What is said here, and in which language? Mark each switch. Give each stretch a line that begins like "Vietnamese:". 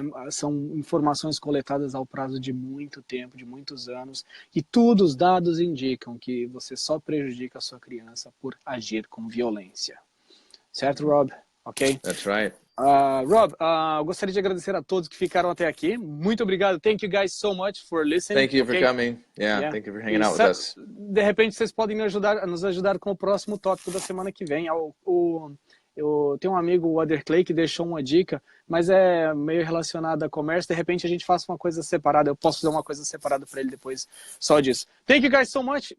Portuguese: São informações coletadas ao prazo de muito tempo, de muitos anos, e os dados indicam que você só prejudica a sua criança por agir com violência. Certo, Rob? Ok?
English: That's right.
Portuguese: Rob, eu gostaria de agradecer a todos que ficaram até aqui. Muito obrigado.
English: Thank you guys so much for listening. Thank you for coming. Thank you for hanging out with us.
Portuguese: De repente vocês podem nos ajudar com o próximo tópico da semana que vem. Eu tenho um amigo, o Other Clay, que deixou uma dica, mas é meio relacionada a comércio. De repente a gente faça uma coisa separada. Eu posso fazer uma coisa separada para ele depois só disso.
English: Thank you guys so much.